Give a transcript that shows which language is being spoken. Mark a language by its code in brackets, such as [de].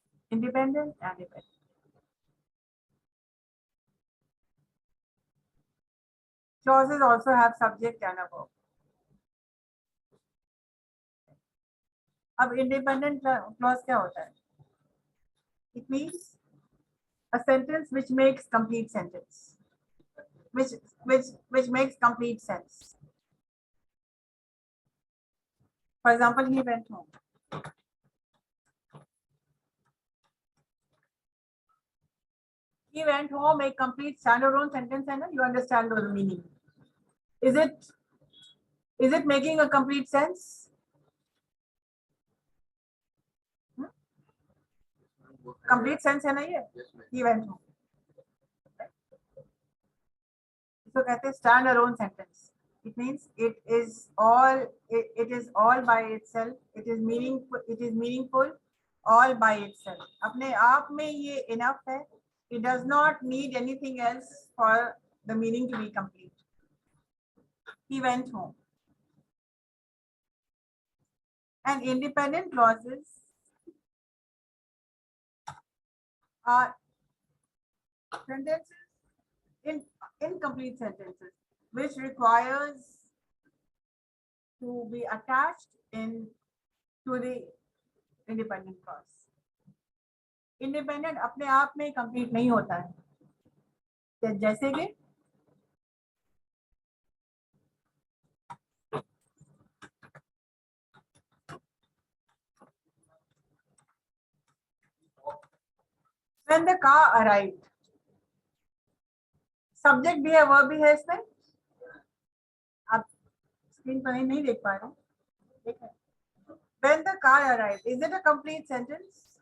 [en] Independent and dependent. Clauses also have subject and a verb. [hi] अब independent clause क्या होता है? [en] It means a sentence which makes complete sentence, which makes complete sense. For example, he went home. He went home, a complete standalone sentence, and you understand the meaning. Is it making a complete sense? Complete sense [hi] है ना ये? [en] He went home. [hi] इसको कहते हैं standalone sentence. [en] It means it is all by itself. It is meaningful all by itself. [hi] अपने आप में ये enough है. [en] It does not need anything else for the meaning to be complete. He went home. And independent clauses are sentences, incomplete sentences, which requires to be attached to the independent clause. [hi] Independent अपने आप में complete नहीं होता है, जैसे कि [en] when the car arrived. [hi] Subject भी है, वर्ब भी है इसमें. आप स्क्रीन पर नहीं देख पा रहे हैं. [en] When the car arrived, is it a complete sentence?